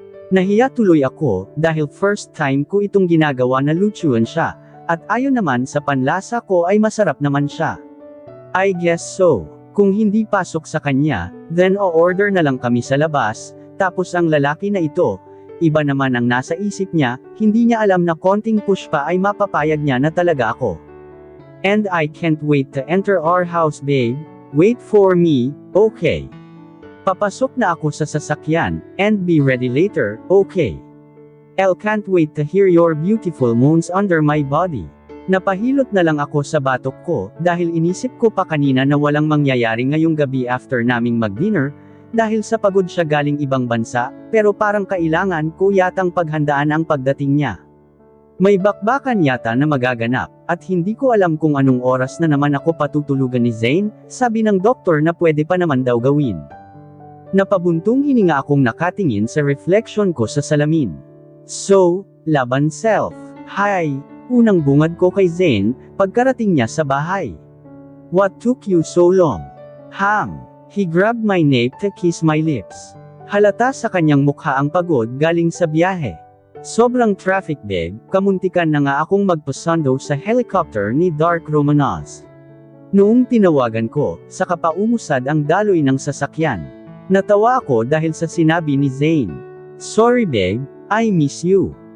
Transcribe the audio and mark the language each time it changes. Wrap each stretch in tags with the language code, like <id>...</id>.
<tl>Nahiya tuloy ako, dahil first time ko itong ginagawa na lutuan siya, at ayon naman sa panlasa ko ay masarap naman siya.</tl> <en>I guess so.</en> <tl>Kung hindi pasok sa kanya, then o-order na lang kami sa labas, tapos ang lalaki na ito, iba naman ang nasa isip niya, hindi niya alam na konting push pa ay mapapayag niya na talaga ako.</tl> <en>And I can't wait to enter our house babe, wait for me, okay.</en> <tl>Papasok na ako sa sasakyan,</tl> <en>and be ready later, okay. I can't wait to hear your beautiful moans under my body.</en> <tl>Napahilot na lang ako sa batok ko, dahil inisip ko pa kanina na walang mangyayari ngayong gabi after naming mag-dinner, dahil sa pagod siya galing ibang bansa, pero parang kailangan ko yatang paghandaan ang pagdating niya. May bakbakan yata na magaganap, at hindi ko alam kung anong oras na naman ako patutulugan ni Zane, sabi ng doktor na pwede pa naman daw gawin. Napabuntong hininga akong nakatingin sa reflection ko sa salamin. So, laban self. Hi! Unang bungad ko kay Zane, pagkarating niya sa bahay.</tl> <en>What took you so long? Ham. He grabbed my nape to kiss my lips.</en> <tl>Halata sa kanyang mukha ang pagod galing sa biyahe. Sobrang traffic babe, kamuntikan na nga akong magpasundo sa helicopter ni Dark Romanos. Noong tinawagan ko, saka pa umusad ang daloy ng sasakyan. Natawa ako dahil sa sinabi ni Zane.</tl> <en>Sorry babe, I miss you.</en>